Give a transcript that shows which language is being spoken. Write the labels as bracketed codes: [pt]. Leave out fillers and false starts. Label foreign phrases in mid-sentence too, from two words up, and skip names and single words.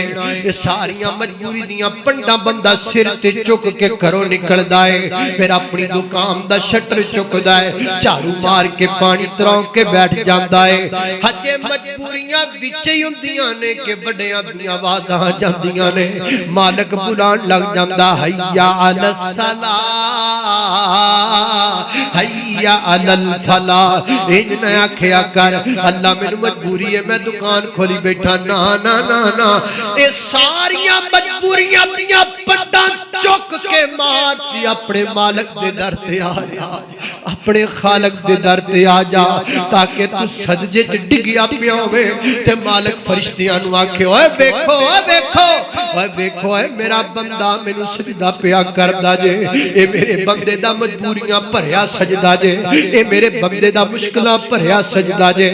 [pa] ਏ ਸਾਰੀਆਂ ਮਜਬੂਰੀ ਦੀਆਂ ਪੰਡਾਂ ਬੰਦਾ ਸਿਰ ਤੇ ਚੁੱਕ ਕੇ ਘਰੋਂ ਨਿਕਲਦਾ ਹੈ, ਫਿਰ ਅਪਣੀ ਦੁਕਾਨ ਦਾ ਸ਼ਟਰ ਚੁੱਕਦਾ ਹੈ, ਝਾੜੂ ਮਾਰ ਕੇ ਪਾਣੀ ਤਰੌ ਕੇ ਬੈਠ ਜਾਂਦਾ ਹੈ। ਹਜੇ ਮਜਬੂਰੀਆਂ ਵਿਚ ਹੀ ਹੁੰਦੀਆਂ ਨੇ ਕਿ ਬੜੀਆਂ ਦੀਆਂ ਆਵਾਜ਼ਾਂ ਜਾਂਦੀਆਂ ਨੇ, ਮਾਲਿਕ ਬੁਲਾਣ ਲਗ ਜਾਂਦਾ [ar] حي على الصلاة حي على الفلاح. [pa] ਨ ਆਖਿਆ ਕਰ ਅੱਲਾਹ ਮੈਨੂੰ ਮਜਬੂਰੀ ਹੈ ਮੈਂ ਦੁਕਾਨ ਖੋਲ੍ਹੀ ਬੈਠਾ, ਨਾ ਨਾ ਨਾ ਨਾ ना ना। ਏ ਸਾਰੀਆਂ ਮਜਬੂਰੀਆਂ ਦੀਆਂ ਪੰਡਾਂ ਚੁੱਕ ਕੇ ਮਾਰਤੀ ਅਪਣੇ ਮਾਲਿਕ ਦੇ ਦਰ ਤੇ ਆ ਜਾ, ਅਪਣੇ ਖ਼ਾਲਿਕ ਦੇ ਦਰ ਤੇ ਆ ਜਾ, ਤਾਕਿ ਤੂ ਸਜਦੇ ਚ ਡਿੱਗਿਆ ਪਿਆ ਹੋਵੇ ਤੇ ਮਾਲਿਕ ਫ਼ਰਿਸ਼ਤਿਆਂ ਨੂੰ ਆਖੇ ਓਏ ਵੇਖੋ ਓਏ ਵੇਖੋ ਓਏ ਵੇਖੋ ਓਏ ਮੇਰਾ ਬੰਦਾ ਮੈਨੂੰ ਸਜਦਾ ਪਿਆ ਕਰਦਾ ਜੇ, ਏ ਮੇਰੇ ਬੰਦੇ ਦਾ ਮਜਬੂਰੀਆਂ ਭਰਿਆ ਸਜਦਾ ਜੇ, ਏ ਮੇਰੇ ਬੰਦੇ ਦਾ ਮੁਸ਼ਕਿਲਾਂ ਭਰਿਆ ਸਜਦਾ ਜੇ, ए मेरे बंदे दा मुश्किलां भरिया सजदा जे।